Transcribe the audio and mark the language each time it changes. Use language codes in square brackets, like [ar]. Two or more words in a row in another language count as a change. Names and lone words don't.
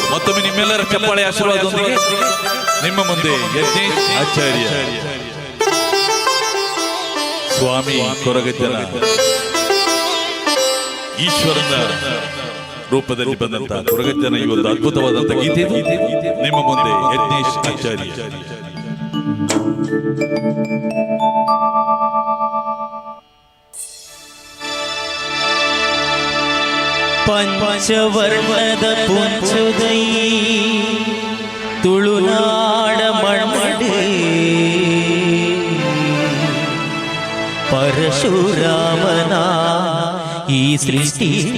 [kn] ಮತ್ತೊಮ್ಮೆ ನಿಮ್ಮೆಲ್ಲರ ಚಪ್ಪಾಳೆ ಆಶೀರ್ವಾದದೊಂದಿಗೆ ನಿಮ್ಮ ಮುಂದೆ ಯಜ್ಞೇಶ್ ಆಚಾರ್ಯ ಸ್ವಾಮಿ ಕೊರಗಜ್ಜನ ಈಶ್ವರನ ರೂಪದಲ್ಲಿ ಬಂದಂತ ಕೊರಗಜ್ಜನ ಈ ಒಂದು ಅದ್ಭುತವಾದಂತ ಗೀತೆ ನಿಮ್ಮ ಮುಂದೆ ಯಜ್ಞೇಶ್ ಆಚಾರ್ಯ. [tcy] ಪಂಚವರ್ಣದ ಪುಂಚುದೈ ತುಳುನಾಡ ಮಣ್ಮಡೆ ಪರಶುರಾಮನ ಈ ಸೃಷ್ಟಿ